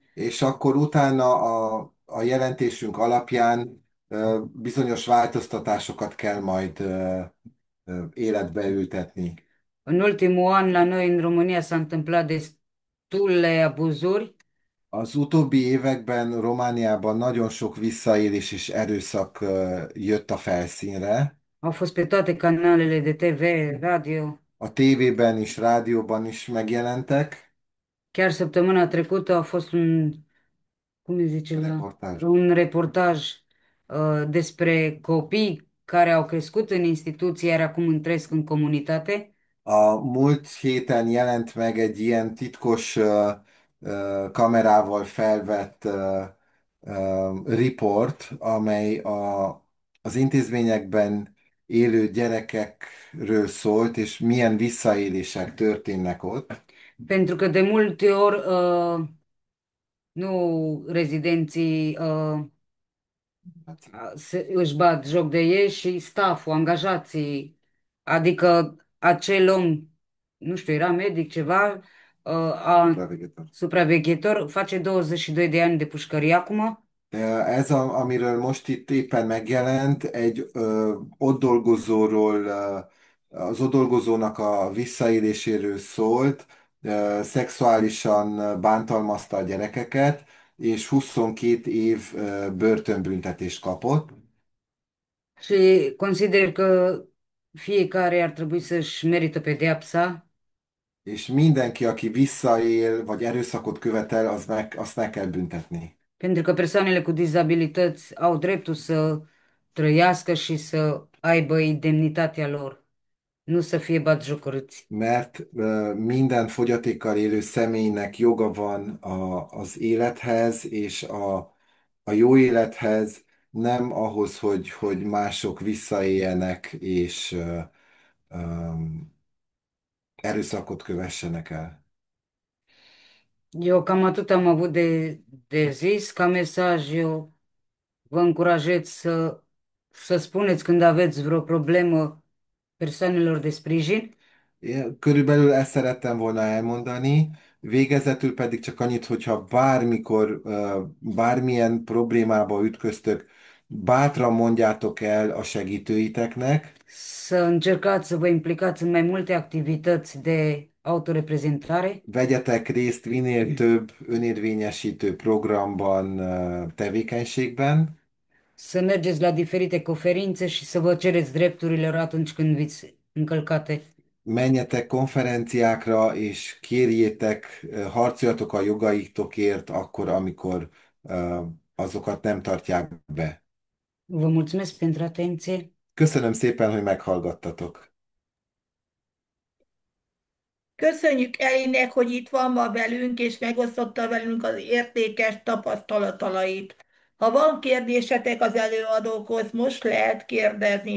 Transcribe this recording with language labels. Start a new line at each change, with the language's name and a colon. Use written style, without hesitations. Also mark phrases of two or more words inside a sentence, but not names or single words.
Hungarian: És akkor utána a jelentésünk alapján bizonyos változtatásokat kell majd életbe ültetni.
Romanian: În ultimul an la noi în România s-a întâmplat destule abuzuri.
Hungarian: Az utóbbi években Romániában nagyon sok visszaélés és erőszak jött a felszínre.
Romanian: Au fost pe toate canalele de TV, radio.
Hungarian: A tévében is, rádióban is megjelentek.
Romanian: Chiar săptămâna trecută a fost cum îi zice, un reportaj despre copii care au crescut în instituție, iar acum trăiesc în comunitate.
Hungarian: A múlt héten jelent meg egy ilyen titkos kamerával felvett riport, amely az intézményekben élő gyerekekről szólt, és milyen visszaélések történnek ott.
Romanian: Pentru că de multe ori nu rezidenții își bat joc de ei și stafful, angajații, adică acel om, nu știu, era medic, ceva, supraveghetor, face 22 de ani de pușcărie acum.
Hungarian: Amiről most itt éppen megjelent, egy ott dolgozóról, az ott dolgozónak a visszaéléséről szólt, szexuálisan bántalmazta a gyerekeket, és 22 év börtönbüntetést kapott.
Romanian: Și consider că fiecare ar trebui să-și merită pedeapsa.
Hungarian: És mindenki, aki visszaél, vagy erőszakot követel, azt meg kell büntetni.
Romanian: Pentru că persoanele cu dizabilități au dreptul să trăiască și să aibă indemnitatea lor, nu să fie batjocoriți.
Hungarian: Mert minden fogyatékkal élő személynek joga van az élethez, és a jó élethez, nem ahhoz, hogy mások visszaéljenek, és erőszakot kövessenek el.
Romanian: Eu cam atât am avut de zis. Ca mesaj, eu vă încurajez să spuneți când aveți vreo problemă persoanelor de sprijin.
Hungarian: Én körülbelül ezt szerettem volna elmondani, végezetül pedig csak annyit, hogyha bármikor, bármilyen problémába ütköztök, bátran mondjátok el a segítőiteknek,
Romanian: Să încercați să vă implicați în mai multe activități de autoreprezentare,
Hungarian: vegyetek részt minél több önérvényesítő programban, tevékenységben,
Romanian: să mergeți la diferite conferințe și să vă cereți drepturile atunci când viți încălcate.
Hungarian: menjetek konferenciákra, és kérjétek, harcoljatok a jogaitokért akkor, amikor azokat nem tartják be.
Romanian: Vă mulțumesc pentru atenție.
Hungarian: Köszönöm szépen, hogy meghallgattatok. Köszönjük Elinek, hogy itt van ma velünk, és megosztotta velünk az értékes tapasztalatait. Ha van kérdésetek az előadókhoz, most lehet kérdezni.